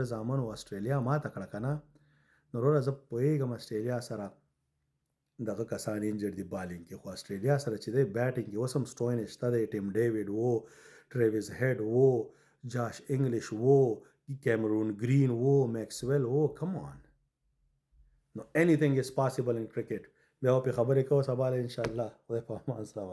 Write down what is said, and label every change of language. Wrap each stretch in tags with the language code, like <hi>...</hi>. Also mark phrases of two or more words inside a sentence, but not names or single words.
<ps>زامن او استرالیا ماته کړه که نه نو وروره زه پوهېږم استرالیا سره دغه کسان انجر دي بالینګ کې خو استرالیا سره چې دی بیټینګ کې اوس هم سټوین شته دی ټیم ډیوډ وو ټریویس هیډ وو جاش انګلیش وو کیمرون گرین وو میکسویل وو</ps> <en>come on</en> <ps>نو</ps> <en>anything is possible in cricket</en> <ps>بیا په خبرې کوو سبا</ps> <ar>ان شاء الله</ar> <ps>خدای په امان سلام</ps>